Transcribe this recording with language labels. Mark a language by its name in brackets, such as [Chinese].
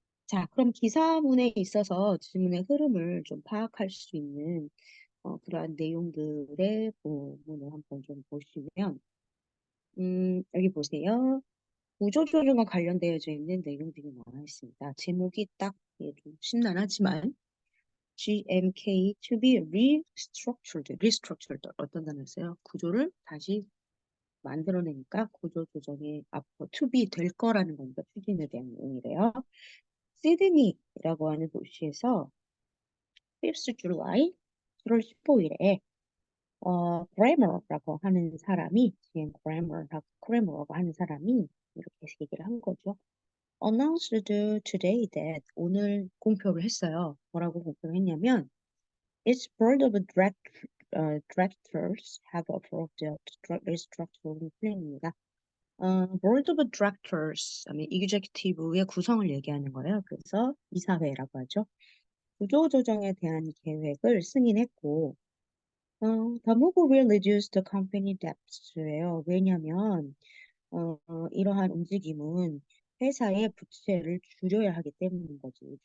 [Korean] 자, 그럼 기사문에 있어서 질문의 흐름을 좀 파악할 수 있는 그러한 내용들의 부분을 한번 좀 보시면, 여기 보세요. 구조조정과 관련되어져 있는 내용들이 나와 있습니다. 제목이 딱 좀 심란하지만 [English] GMK to be restructured [Korean] 어떤 단어였어요? 구조를 다시 만들어내니까 구조 조정이 앞으로 to be 될 거라는 겁니다. 추진에 대한 내용이래요. 시드니라고 하는 도시에서 5th July 7월 15일에 Kramer라고 하는 사람이 Kramer라고 하는 사람이 이렇게 얘기를 한 거죠. [English] Announced today that [Korean] 오늘 공표를 했어요. 뭐라고 공표를 했냐면 [English] its board of directors have approved the restructuring plan입니다. [Korean] board of directors, 아니 executive의 구성을 얘기하는 거예요. 그래서 이사회라고 하죠. 구조조정에 대한 계획을 승인했고, [English] the move will reduce the company debt예요. [Korean] 왜냐하면 이러한 움직임은 회사의 부채를 줄여야 하기 때문인 거지.